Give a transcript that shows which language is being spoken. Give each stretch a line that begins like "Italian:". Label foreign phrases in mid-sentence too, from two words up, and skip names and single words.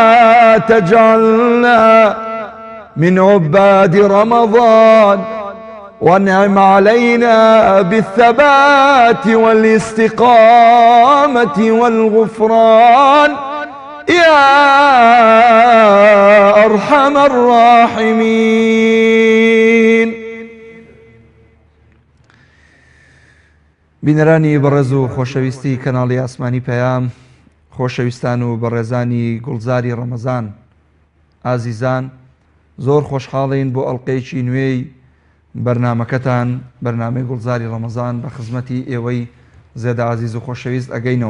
Arabic: تجعلنا من عباد رمضان وانعم علينا بالثبات والاستقامة والغفران يا أرحم الراحمين.
Central Kurdish: بینەرانی بەڕێز و خۆشەویستی کەناڵی ئاسمانی پەیام، خۆشەویستان و بەڕێزانی گوڵزاری ڕەمەزان ئازیزان، زۆر خۆشحاڵین بۆ ئەڵقەیەکی نوێی بەرنامەکەتان، بەرنامەی گوڵزاری ڕەمەزان بە خزمەتی ئێوەی زێدە عزیز و خۆشەویست ئەگەینەوە.